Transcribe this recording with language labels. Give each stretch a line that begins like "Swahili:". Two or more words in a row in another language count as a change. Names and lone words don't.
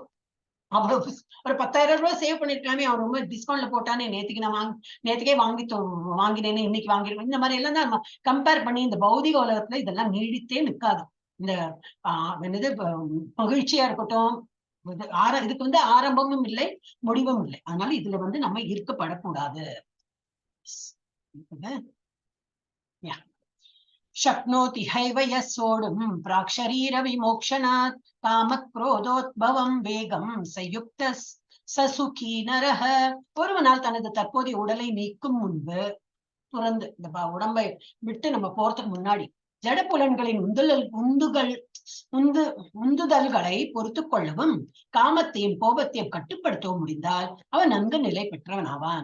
Tamil: அவ்வளவு ஒரு 10,000 ரூபாய் சேவ் பண்ணிருக்கலாமே, அவன் ரொம்ப டிஸ்கவுண்ட்ல போட்டானே, நேத்துக்கே வாங்கினேன்னு இன்னைக்கு வாங்கிருக்கோம். இந்த மாதிரி எல்லாம் தான் நம்ம கம்பேர் பண்ணி இந்த பௌதிக உலகத்துல இதெல்லாம் நீடித்தே நிற்காது. இந்த என்னது மகிழ்ச்சியா இருக்கட்டும், இதுக்கு ஆரம்பமும் இல்லை முடிவும் இல்லை. அதனால இதுல நம்ம இருக்கப்படக்கூடாது.
Sanskrit: शक्नोति हैव यः सोढुं प्राक्शरीर विमोक्षणात् कामक्रोधोद्भवं वेगं सयुक्तः ससुखी नरः.
Tamil: ஒருவனால் தனது தற்போதைய உடலை நீக்கும் முன்பு துறந்து இந்த உடம்பை விட்டு நம்ம போறதுக்கு முன்னாடி ஜடப்புலன்களின் உந்துதல்களை பொறுத்து கொள்ளவும் காமத்தையும் கோபத்தையும் கட்டுப்படுத்தவும் முடிந்தால் அவன் நன்கு நிலை பெற்றவன் ஆவான்.